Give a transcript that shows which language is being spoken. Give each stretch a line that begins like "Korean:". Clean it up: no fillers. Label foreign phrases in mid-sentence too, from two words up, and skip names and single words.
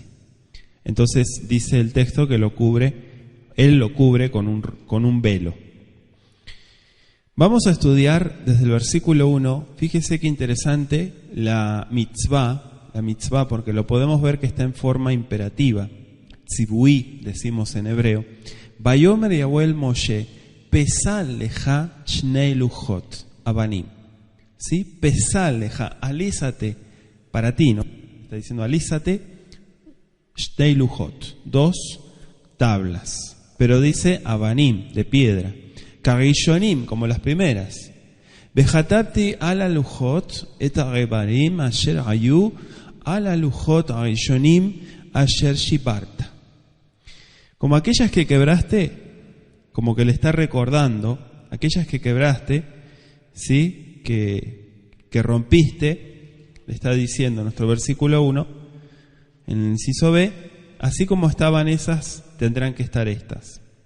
Spanish: Entonces dice el texto que él lo cubre con un velo. Vamos a estudiar desde el versículo 1, fíjese qué interesante, la mitzvah, porque lo podemos ver que está en forma imperativa, tzibui, decimos en hebreo.
Hebrew: ויאמר יהוה אל משה פסל לך שני לוחות אבנים.
Spanish: ¿Sí?
Hebrew: פסל לך,
Spanish: alízate, para ti, ¿no? Está diciendo alízate,
Hebrew: שני לוחות,
Spanish: 2 tablas. Pero dice abanim, de piedra. Karishonim, como las primeras.
Hebrew: וכתבתי על הלוחות את הדברים אשר היו על הלוחות הראשונים אשר שברת.
Spanish: Como aquellas que quebraste, como que le está recordando, aquellas que quebraste, ¿sí? que rompiste, le está diciendo nuestro versículo 1, en el inciso B, así como estaban esas, tendrán que estar estas.